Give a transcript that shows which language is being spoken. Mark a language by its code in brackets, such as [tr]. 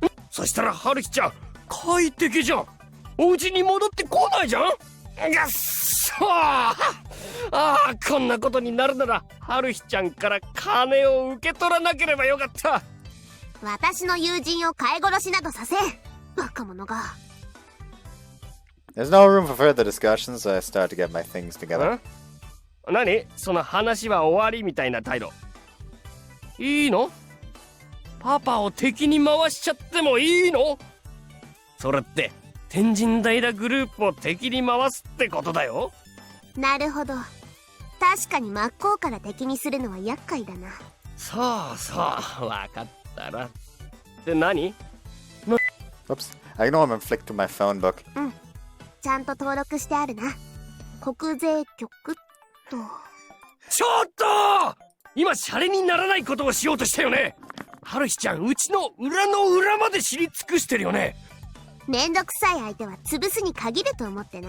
[ja] そしたら春日ちゃん快適じゃん。お家に戻ってこないじゃん。がっそー。ああこんなことになるなら春日ちゃんから金を受け取らなければよかった。私の友人を飼い殺しなどさせん。バカ者が。 [en] There's no room for further discussion, so I start to get my things together. [ja] 何？その話は終わりみたいな態度。いいの？パパを敵に回しちゃってもいいの？それって天神平グループを敵に回すってことだよ。なるほど。確かに真っ向から敵にするのは厄介だな。そうそう分かったら。で何？ [en] Oops. I ignore him and flick through my phone book. [ja] ちゃんと登録してあるな。国税局と。ちょっと今シャレにならないことをしようとしたよね。春日ちゃん、うちの裏の裏まで知り尽くしてるよね。めんどくさい相手は潰すに限ると思ってな。